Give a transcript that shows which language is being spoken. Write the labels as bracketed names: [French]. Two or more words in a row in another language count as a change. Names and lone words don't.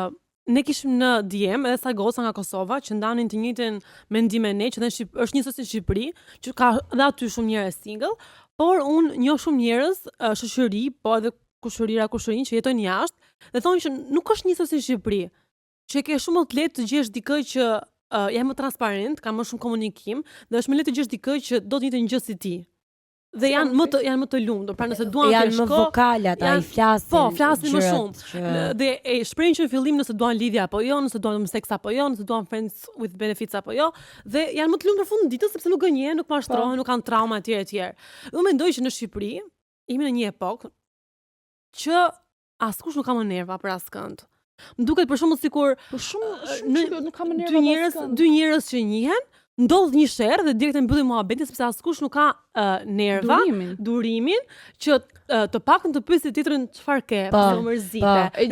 [Albanian] Unë ne kishim në DM edhe sa goca nga Kosova që ndanin të njëjtin mendim me ne, që është njësoj si Shqipëri, që ka dhe aty shumë njerëz single, por unë njoh shumë njerëz shoqëri, po edhe kushërinë që jetojnë jashtë, dhe thonë që nuk është njësoj si Shqipëri, që ke shumë më të lehtë të gjesh dikë që janë më transparent, ka më shumë komunikim, dhe është më lehtë të gjesh dikë që do të njëjtën gjë si ti. Dhe janë më të lumtur, pra nëse duan të janë më vokale ata, i flasin. Po, flasin më shumë. Dhe e shprehin që në fillim nëse duan lidhje apo jo, nëse duan seks apo jo, nëse duan [English] friends with benefits [Albanian] apo jo, dhe janë më të lumtur në fund ditës sepse nuk gënjehen, nuk mashtrohen, nuk kanë trauma etj. Unë mendoj që në Shqipëri jemi në një epokë që askush nuk ka më nerva për askënd. Më duket për shembull sikur nuk ka më nerva dy njerëz që njihen ndodh një sherr dhe direkt e mbyllim muhabetin sepse askush nuk ka nerva, durimin që të paktën të pyesë tjetrin çfarë ke, pse u mërzite.